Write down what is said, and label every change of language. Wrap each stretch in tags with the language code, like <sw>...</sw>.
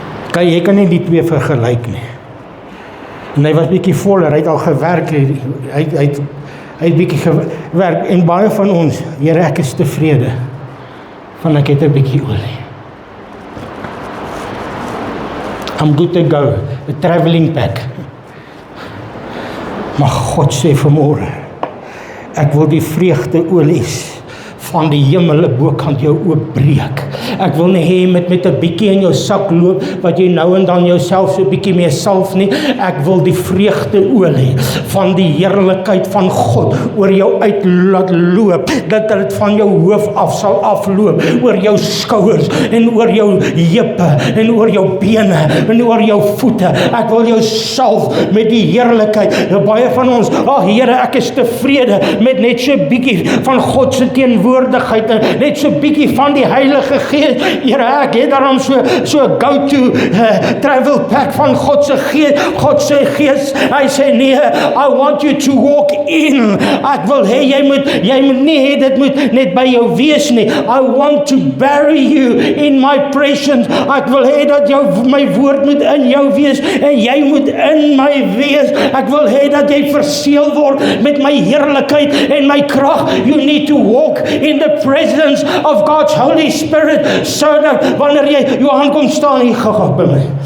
<af>Kyk, jy kan nie die twee vergelyk nie. En hy was bietjie voller, hy het al gewerk, hy het bietjie gewerk, en baie van ons, Here, ek is tevrede, van ek het 'n bietjie olie.</af> <en>I'm good to go, a traveling pack.</en> <af>Maar God sê vanmôre, ek wil die vreugdeolies van die hemel bokant jou oopbreek. Ek wil nie hê met 'n bietjie in jou sak loop, wat jy nou en dan jouself so bietjie mee salf nie. Ek wil die vreugdeolie van die heerlikheid van God oor jou uit laat loop, dat dit van jou hoof af sal afloop, oor jou skouers, en oor jou heupe, en oor jou bene, en oor jou voete. Ek wil jou salf met die heerlikheid. Baie van ons, Here, ek is tevrede met net so bietjie van God se teenwoordigheid, net so bietjie van die Heilige Gees. Here, ek het daarom so 'n</af> <en>go-to travel pack</en> <af>van God se Gees. God sê Gees, hy sê nee,</af> <en>I want you to walk in.</en> <af>Ek wil hê jy moet nie hê dit moet net by jou wees nie.</af> <en>I want to bury you in my presence.</en> <af>Ek wil hê dat my woord moet in jou wees en jy moet in my wees. Ek wil hê dat jy verseël word met my heerlikheid en my krag.</af> <en>You need to walk in the presence of God's Holy Spirit,</en> <af>so dat wanneer jy Johan kom staan hier gou by my.</af>